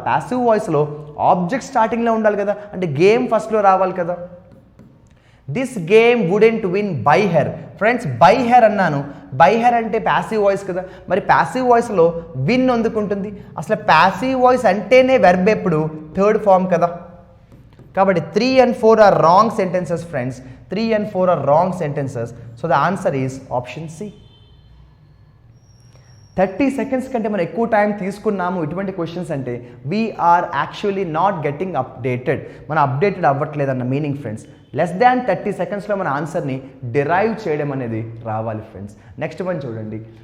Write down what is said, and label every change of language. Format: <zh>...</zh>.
<te>Passive వాయిస్లో object స్టార్టింగ్లో ఉండాలి కదా, అంటే గేమ్ ఫస్ట్లో రావాలి కదా.</te> <en>This game wouldn't win by her. Friends by her అన్నాను, by her</en> <te>అంటే ప్యాసివ్ వాయిస్ కదా. మరి ప్యాసివ్ వాయిస్లో విన్ ఎందుకుంటుంది? అసలు ప్యాసివ్ వాయిస్ అంటేనే వెర్బ్ ఎప్పుడు థర్డ్ ఫామ్ కదా.</te> <en>కాబట్టి 3 and 4 are wrong sentences friends. 3 and 4 are wrong sentences. So the answer is option C.</en> <te>30 seconds కంటే మనం ఎక్కువ టైం తీసుకున్నాము ఇటువంటి క్వశ్చన్స్ అంటే</te> <en>We are actually not getting updated.</en> <te>మనం updated అవ్వట్లేదన్న meaning friends. Less than 30 సెకండ్స్లో మన ఆన్సర్ని డిరైవ్ చేయడం అనేది రావాలి ఫ్రెండ్స్. నెక్స్ట్ వన్ చూడండి.</te>